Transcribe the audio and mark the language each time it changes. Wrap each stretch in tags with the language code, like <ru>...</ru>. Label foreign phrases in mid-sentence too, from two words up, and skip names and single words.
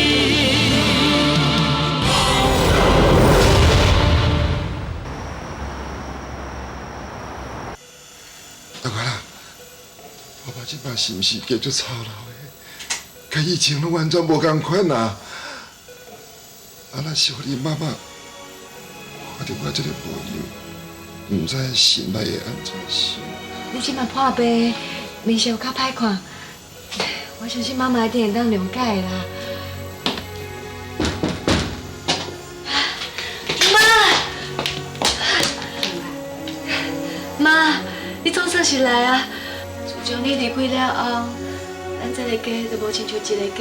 <nan>大哥啦，爸爸即摆是毋是加足操劳的？甲以前拢完全无共款啊！啊，若是互你妈妈看到我这个模样，毋知心内会安怎想？你即摆破病，面色有较歹看，我相信妈妈一定会当谅解的啦。妈， 你总算是来啊！自从你离开了后，咱这个家就无亲像一个家。</nan>